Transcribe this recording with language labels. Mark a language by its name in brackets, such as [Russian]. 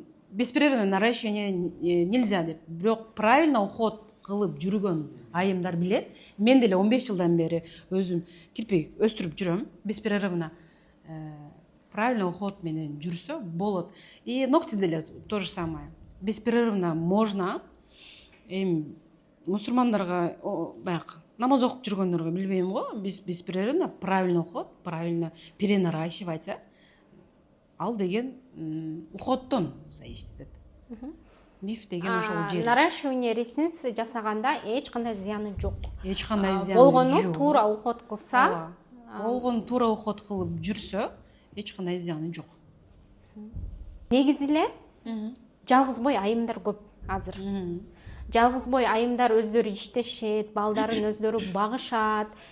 [Russian] Беспрерывное наращивание нельзя [Kyrgyz] деп. Бирок [Russian] правильно уход [Kyrgyz] кылып жүргөн айымдар билет. Мен деле 15 жылдан бери өзүм кирпик өстүрүп жүрөм. [Russian] Беспрерывно правильно уход [Kyrgyz] менен жүрсө болот. [Russian] И ногти [Kyrgyz] деле [Russian] то же самое. Беспрерывно можно. [Kyrgyz] Мусульмандарга баягы намаз окуп жүргөндөргө билбейм го, биз [Russian] беспрерывно правильно уход, правильно перенаращивать. [Kyrgyz] Ал деген уходдон [Russian] зависит [Kyrgyz] этет. Миф деген ошол жер. [Russian] Наращивание ресниц [Kyrgyz] жасаганда эч кандай зыяны жок. Эч кандай зыяны жок. Болгону туура уход кылса, болгону туура уход кылып жүрсө, эч кандай зыяны жок. Негизи эле жалгыз бой айымдар көп азыр. Жалгыз бой айымдар өздөрү иштешет, балдарын өздөрү багышат.